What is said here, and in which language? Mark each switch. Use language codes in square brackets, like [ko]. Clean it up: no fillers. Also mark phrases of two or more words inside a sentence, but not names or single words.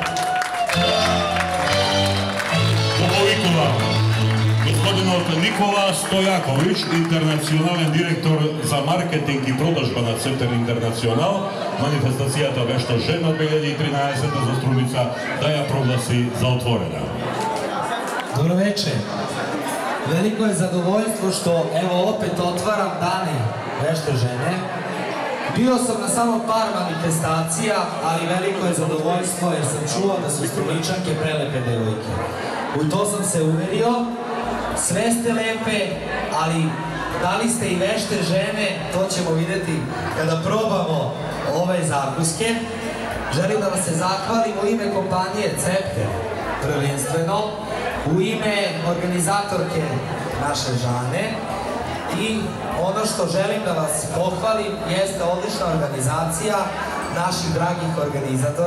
[mk] Господинот Никола Стојаковиќ, интернационален директор за маркетинг и продажба на Цептер Интернационал, манифестацијата вешта жена 2013 за Струмица да ја прогласи за отворена. Добро вечер. [sr] Велико е задоволство што ево опет отварам дани веште жене. Био сам на само пар манифестација, али велико е задоволство jer sam čuo da su Strumичанке прелепе девојке. U to sam se uverio. Sve ste lepe, ali da li ste i vešte žene, to ćemo vidjeti kada probamo ove zakuske. Želim da vas se zahvalim u ime kompanije Cepter, prvenstveno, u ime organizatorke naše Žane i ono što želim da vas pohvalim jeste odlična organizacija naših dragih organizatorki.